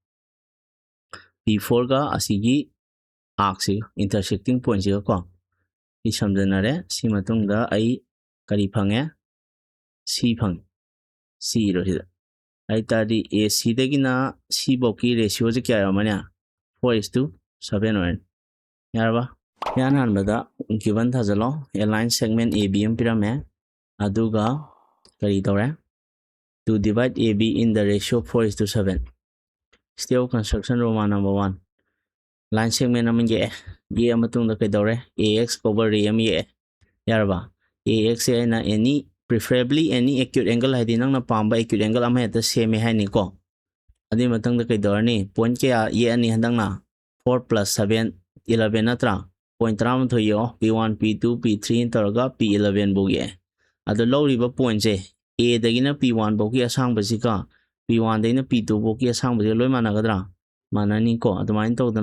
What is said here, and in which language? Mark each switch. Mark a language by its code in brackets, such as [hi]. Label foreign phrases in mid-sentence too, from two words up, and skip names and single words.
[mni] P4ꯒ ꯑꯁꯤꯒꯤ ꯑꯥꯔꯛꯁꯤꯒ ꯏꯟꯇꯔꯁꯦꯛꯇꯤꯡ ꯄꯣꯏꯟꯠꯁꯤꯒ ꯀꯣ ꯁꯤ ꯁꯝꯖꯟꯅꯔꯦ ꯁꯤ ꯃꯇꯨꯡꯗ ꯑꯩ ꯀꯔꯤ ꯐꯪꯉꯦ C ꯐꯪꯉꯦ C ꯏꯔꯣ ꯁꯤꯗ ꯍꯥꯏꯇꯥꯔꯗꯤ ACꯗꯒꯤꯅ C ꯐꯥꯎꯒꯤ ꯔꯦꯁꯤꯌꯣꯁꯦ ꯀꯌꯥ ꯌꯧꯔꯝꯃꯅꯤ 4:7 ꯑꯣꯏꯔꯅꯤ ꯌꯥꯔꯕ ꯏꯍꯥꯟ ꯍꯥꯟꯕꯗ ꯒꯤꯕꯟ ꯊꯥꯖꯜꯂꯣ ꯑꯦꯂꯥꯏꯟ ꯁꯦꯒꯃꯦꯟ AB ꯑꯃ ꯄꯤꯔꯝꯃꯦ ꯑꯗꯨꯒ ꯀꯔꯤ ꯇꯧꯔꯦ [en] to divide AB in the ratio 4:7 step of construction Roman number 1 line segment [mni] ꯑꯃ ꯌꯦꯛꯑꯦ ꯃꯇꯨꯡꯗ ꯀꯩꯗꯧꯔꯦ [en] AX over ray [mni] ꯑꯃ ꯌꯦꯛꯑꯦ ꯌꯥꯔꯕ [en] AX [mni] ꯁꯦ ꯑꯩꯅ [en] any preferably any acute angle [mni] ꯍꯥꯏꯗꯤ ꯅꯪꯅ ꯄꯥꯝꯕ [en] acute [mni] angle ꯑꯃ ꯍꯦꯛꯇ ꯁꯦꯝꯃꯦ ꯍꯥꯏꯅꯤꯀꯣ ꯑꯗꯨꯒꯤ ꯃꯇꯨꯡꯗ ꯀꯩꯗꯧꯔꯅꯤ ꯄꯣꯏꯟꯠ ꯀꯌꯥ ꯌꯦꯛꯑꯅꯤ ꯍꯟꯗꯛꯅ 4 + 7 11 ꯅꯠꯇ꯭ꯔꯥ ꯄꯣꯏꯟꯠ 13 ꯌꯦꯛꯑꯣ P1 P2 P3 ꯇꯧꯔꯒ P11 ꯐꯥꯎ ꯌꯦꯛꯑꯦ ꯑꯗꯣ ꯂꯧꯔꯤꯕ ꯄꯣꯏꯟꯠꯁꯦ A ꯗꯒꯤꯅ P1 ꯐꯥꯎꯒꯤ ꯑꯁꯥꯡꯕꯁꯤꯒ P1ꯗꯒꯤꯅ P2 ꯐꯥꯎꯒꯤ ꯑꯁꯥꯡꯕꯁꯤꯒ ꯂꯣꯏ ꯃꯥꯟꯅꯒꯗ꯭ꯔꯥ ꯃꯥꯟꯅꯅꯤꯀꯣ ꯑꯗꯨꯃꯥꯏꯅ ꯇꯧꯗꯅ